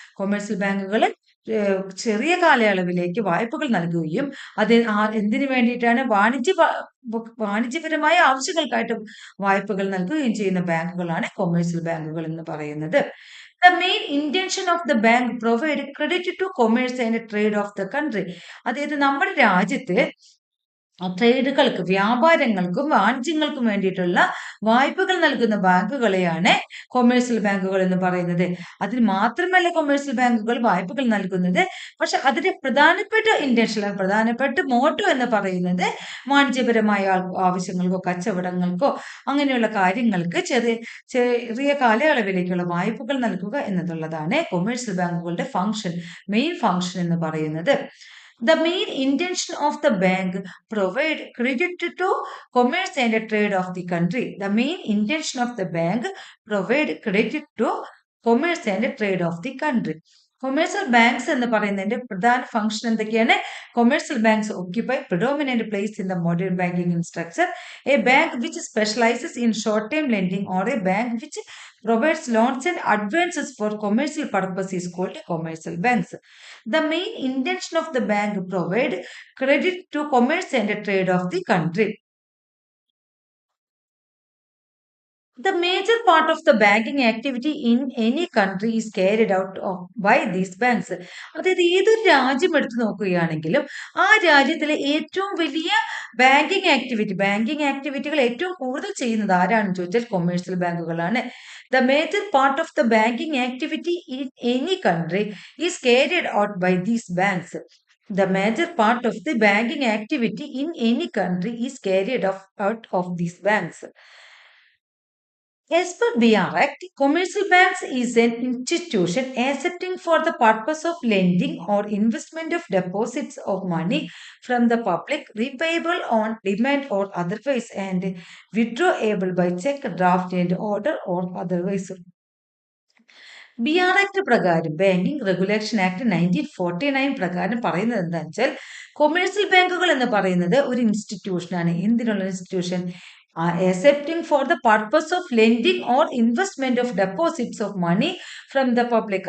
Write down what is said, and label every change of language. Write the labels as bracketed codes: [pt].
[ml] Commercial ബാങ്കുകൾ ചെറിയ കാലയളവിലേക്ക് വായ്പകൾ നൽകുകയും അത് എന്തിനു വേണ്ടിയിട്ടാണ്? വാണിജ്യപരമായ ആവശ്യങ്ങൾക്കായിട്ട് വായ്പകൾ നൽകുകയും ചെയ്യുന്ന ബാങ്കുകളാണ് കൊമേഴ്സ്യൽ ബാങ്കുകൾ എന്ന് പറയുന്നത്. [en] The main intention of the bank provide credit to commerce and trade of the country. [ml] അതായത് നമ്മുടെ രാജ്യത്ത് ട്രേഡുകൾക്ക്, വ്യാപാരങ്ങൾക്കും വാണിജ്യങ്ങൾക്കും വേണ്ടിയിട്ടുള്ള വായ്പകൾ നൽകുന്ന ബാങ്കുകളെയാണ് കൊമേഴ്സ്യൽ ബാങ്കുകൾ എന്ന് പറയുന്നത്. അതിന് മാത്രമല്ല കൊമേഴ്സ്യൽ ബാങ്കുകൾ വായ്പകൾ നൽകുന്നത്, പക്ഷെ അതിന്റെ പ്രധാനപ്പെട്ട മോട്ടോ എന്ന് പറയുന്നത് വാണിജ്യപരമായ ആവശ്യങ്ങൾക്കോ കച്ചവടങ്ങൾക്കോ അങ്ങനെയുള്ള കാര്യങ്ങൾക്ക് ചെറിയ കാലയളവിലേക്കുള്ള വായ്പകൾ നൽകുക എന്നുള്ളതാണ് കൊമേഴ്സ്യൽ ബാങ്കുകളുടെ മെയിൻ ഫംഗ്ഷൻ എന്ന് പറയുന്നത്. [en] The main intention of the bank provide credit to commerce and trade of the country. The main intention of the bank provide credit to commerce and trade of the country. [ml] Commercial banks എന്ന് പറയുന്നതിന്റെ പ്രധാന function എന്തൊക്കെയാണ്? [en] Commercial banks occupy predominant place in the modern banking structure. A bank which specializes in short-term lending or a bank which provides loans and advances for commercial purpose is called commercial banks. The main intention of the bank provide credit to commerce and trade of the country. The major part of the banking activity in any country is carried out by these banks. [ml] അതായത് ഏതൊരു രാജ്യം എടുത്തു നോക്കുകയാണെങ്കിലും ആ രാജ്യത്തിലെ ഏറ്റവും വലിയ banking ആക്ടിവിറ്റികൾ ഏറ്റവും കൂടുതൽ ചെയ്യുന്നത് ആരാണെന്ന് ചോദിച്ചാൽ commercial ബാങ്കുകളാണ്. [en] The major part of the banking activity in any country is carried out by these banks. The major part of the banking activity in any country is carried out of these banks. As per BR Act, commercial banks is an institution accepting for the purpose of lending or investment of deposits of money from the public, repayable on demand or otherwise, and withdrawable by check, draft, and order or otherwise. [ml] BR Act പ്രകാരം banking regulation act 1949 പ്രകാരം പറയുന്നത് എന്താണെന്ന് വെച്ചാൽ commercial ബാങ്കുകൾ എന്ന് പറയുന്നത് ഒരു ഇൻസ്റ്റിറ്റ്യൂഷനാണ്. എന്തിനുള്ള institution? [en] accepting for the purpose of lending or investment of deposits of money from the public.